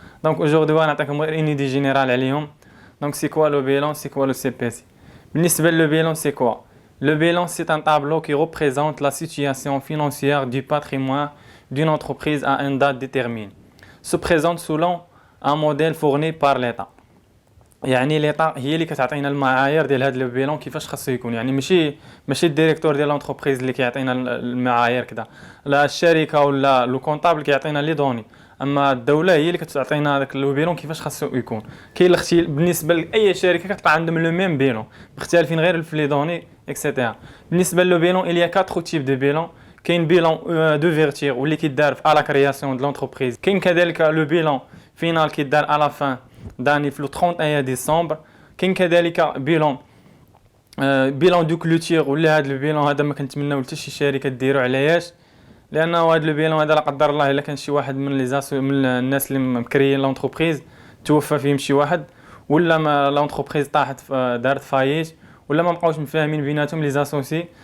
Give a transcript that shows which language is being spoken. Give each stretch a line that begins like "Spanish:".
French: Donc aujourd'hui
Arabic: غنعطيكم غير
French: une idée générale
Arabic: عليهم.
French: Donc c'est quoi le bilan, c'est quoi le CPC. Le bilan c'est quoi? Le bilan c'est un tableau qui représente la situation financière du patrimoine d'une entreprise à une date déterminée. Se présente selon un modèle fourni par l'État.
Arabic: يعني l'État هي اللي كتعطينا المعايير ديال هذا البيلون كيفاش خاصو يكون. يعني ماشي الديريكتور ديال لونتربريز اللي كيعطينا المعايير كذا. لا الشركه ولا لو كونطابل كيعطينا لي دوني. اما الدوله هي اللي كتعطينا هذاك لو بيلون كيفاش خاصو يكون. كاين الاختلاف بالنسبه لاي شركه كتلقى عندهم لو ميم بيلون مختلفين غير في لي دوني اكسيتيرا. بالنسبه لو بيلون
French: il y a 4 types de bilan.
Arabic: كاين بيلون دو فيرتير واللي كيدار
French: à la création de l'entreprise.
Arabic: كاين كذلك لو بيلون فينال كيدار
French: à la fin
Arabic: داني في 31 ديسمبر. كاين كذلك بيلون دو كلوتير ولا هذا البيلون هذا ما كنتمناو حتى شي شركه ديرو علاش لانه هذا البيلون هذا لا قدر الله الا كان شي واحد من من الناس اللي مكريين لونتربريز توفى فيهم شي واحد ولا ما لونتربريز طاحت دارت فايت ولا ما بقاوش مفاهمين بيناتهم لي زاسوسي.